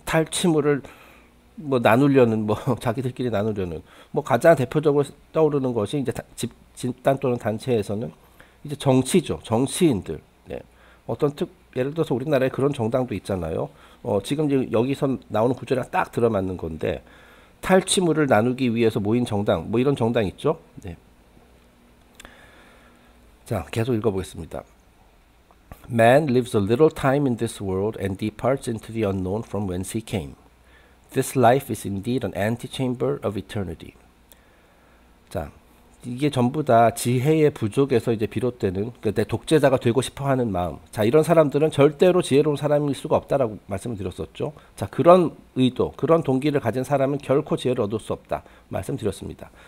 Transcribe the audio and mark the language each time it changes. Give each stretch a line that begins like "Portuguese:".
Korean: 탈취물을 뭐 나누려는 뭐 자기들끼리 나누려는 뭐 가장 대표적으로 떠오르는 것이 이제 집단 또는 단체에서는 이제 정치죠. 정치인들. 네. 예를 들어서 우리나라에 그런 정당도 있잖아요. 지금 여기서 나오는 구절이랑 딱 들어맞는 건데, 탈취물을 나누기 위해서 모인 정당, 뭐 이런 정당 있죠. 네. 자, 계속 읽어보겠습니다.
English: Man lives a little time in this world and departs into the unknown from whence he came. This life is indeed an antechamber of eternity.
Korean: 자, 이게 전부 다 지혜의 부족에서 이제 비롯되는 내 독재자가 되고 싶어하는 마음. 자, 이런 사람들은 절대로 지혜로운 사람일 수가 없다라고 말씀을 드렸었죠. 자, 그런 의도, 그런 동기를 가진 사람은 결코 지혜를 얻을 수 없다 말씀드렸습니다.